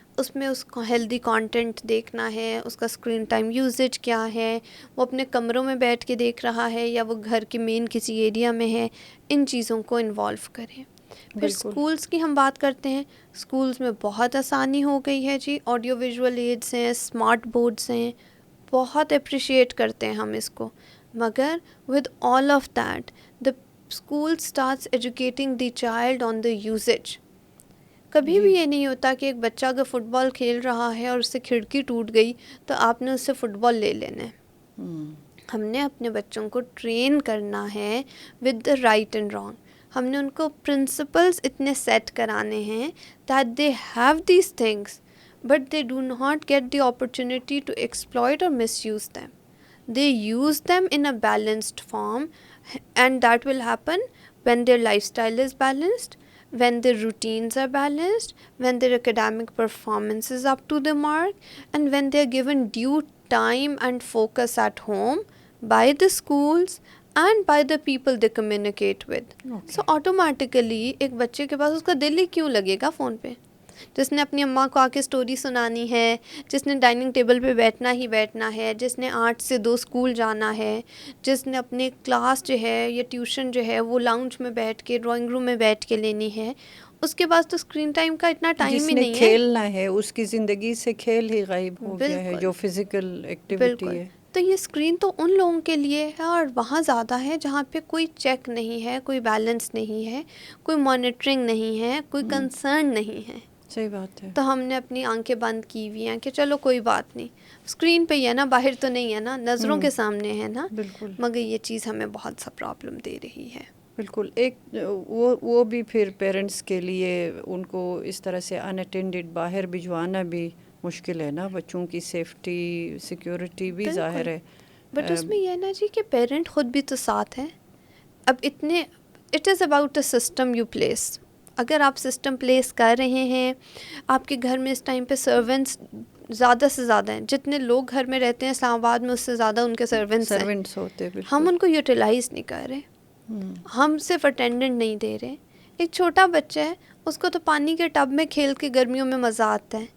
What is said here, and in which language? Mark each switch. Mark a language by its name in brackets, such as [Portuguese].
[Urdu] اس میں اس کو healthy content دیکھنا ہے، اس کا اسکرین ٹائم یوزیج کیا ہے، وہ اپنے کمروں میں بیٹھ کے دیکھ رہا ہے یا وہ گھر کے مین کسی ایریا میں ہے، ان چیزوں کو انوالو کریں. پھر اسکولس کی ہم بات کرتے ہیں. اسکولس میں بہت آسانی ہو گئی ہے جی، آڈیو ویژول ایڈس ہیں، اسمارٹ بورڈس ہیں، بہت اپریشیٹ کرتے ہیں ہم اس کو. مگر [English] With all of that the school starts educating the child on the usage. [Urdu] کبھی بھی یہ نہیں ہوتا کہ ایک بچہ اگر فٹ بال کھیل رہا ہے اور اس سے کھڑکی ٹوٹ گئی تو آپ نے اس سے فٹ بال لے لینا ہے. ہم نے اپنے بچوں کو ٹرین کرنا ہے [English] With the right and wrong. [Urdu] ہم نے ان کو پرنسپلس اتنے سیٹ کرانے ہیں [English] That they have these things but they do not get the opportunity to exploit or misuse them. They use them in a balanced form, and that will happen when their lifestyle is balanced, when their routines are balanced, when their academic performance is up to the mark, and when they are given due time and focus at home by the schools and by the people they communicate with. Okay. So automatically [Urdu] ایک بچے کے پاس اس کا دل ہی کیوں لگے گا phone پہ؟ جس نے اپنی اماں کو آ کے اسٹوری سنانی ہے، جس نے ڈائننگ ٹیبل پہ بیٹھنا ہی بیٹھنا ہے، جس نے 8 سے 2 اسکول جانا ہے، جس نے اپنے کلاس جو ہے یا ٹیوشن جو ہے وہ لاؤنج میں بیٹھ کے ڈرائنگ روم میں بیٹھ کے لینی ہے، اس کے پاس تو اسکرین ٹائم کا اتنا ٹائم ہی نہیں ہے. جس نے کھیلنا ہے اس کی زندگی سے کھیل ہی غائب ہو گیا ہے، جو فزیکل ایکٹیویٹی ہے. تو یہ اسکرین تو ان لوگوں کے لیے ہے اور وہاں زیادہ ہے جہاں پہ کوئی چیک نہیں ہے، کوئی بیلنس نہیں ہے، کوئی مانیٹرنگ نہیں ہے، کوئی کنسرن نہیں ہے. صحیح بات ہے. تو ہم نے اپنی آنکھیں بند کی ہوئی ہیں کہ چلو کوئی بات نہیں، اسکرین پہ ہی ہے نا، باہر تو نہیں ہے نا، نظروں کے سامنے ہے نا. بالکل. مگر یہ چیز ہمیں بہت سا پرابلم دے رہی ہے. بالکل. ایک وہ بھی پھر پیرنٹس کے لیے ان کو اس طرح سے ان اٹینڈڈ باہر بھجوانا بھی مشکل ہے نا، بچوں کی سیفٹی سیکیورٹی بھی ظاہر ہے. بٹ اس میں یہ نا جی کہ پیرنٹ خود بھی تو ساتھ ہے. اب اتنے [English] It is about a system you place. [Urdu] اگر آپ سسٹم پلیس کر رہے ہیں، آپ کے گھر میں اس ٹائم پہ سرونٹس زیادہ سے زیادہ ہیں، جتنے لوگ گھر میں رہتے ہیں اسلام آباد میں اس سے زیادہ ان کے سرونٹس ہوتے. ہم ان کو یوٹیلائز نہیں کر رہے. ہم صرف اٹینڈنٹ نہیں دے رہے. ایک چھوٹا بچہ ہے، اس کو تو پانی کے ٹب میں کھیل کے گرمیوں میں مزہ آتا ہے.